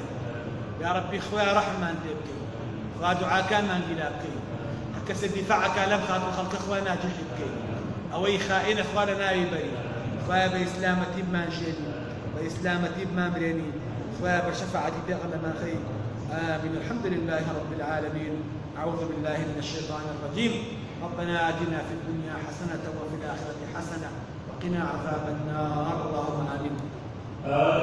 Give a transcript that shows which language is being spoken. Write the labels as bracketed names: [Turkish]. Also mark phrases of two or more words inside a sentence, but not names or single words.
[Central Kurdish] یا ربی خوایە ڕەحممان پێ بکەی، خوا دوعاکانمان گیرا بکەی، هەر کەسێک دیفاعەکە لەم خاتوو خەڵکە خوا ناجێژی بکەی، ئەوەی خائینە خوا لە ناوی بەری. خوایە بە ئیسلامەتی بمان ژێنی، بە ئیسلامەتی بمان برێنی، خوایە بە شەفاعەتی پێغەمبەرمان خەی. [Arabic] آمين. الحمد لله رب العالمين. أعوذ بالله من الشيطان الرجيم. ربنا آتنا في الدنيا حسنة وفي الآخرة حسنة وقنا عذاب النار. اللهم آمين.